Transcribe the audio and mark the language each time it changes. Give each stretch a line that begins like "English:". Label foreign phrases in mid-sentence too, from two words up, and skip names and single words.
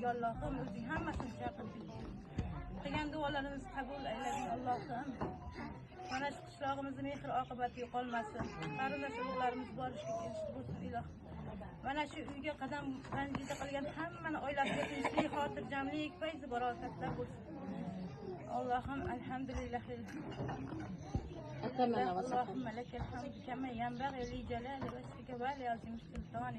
Uzbek: Allohim o'zing hammasini chaqirdik. Qilgan duolarimizni qabul aylading Allohim. Mana shu qishlog'imizning mehr oqibati yo'qolmasin. Qarindosh urug'larimiz borishga kelishdi bo'lsin ilohim. Mana shu uyga qadam ranjida qilgan hammani oilasiga tinchlik, xotirjamlik, fayz barakatlar bo'lsin. Allohim alhamdulillah.
Arabic: اللهم لك الحمد كما ينبغي لجلال وجهك ولعظيم سلطانك.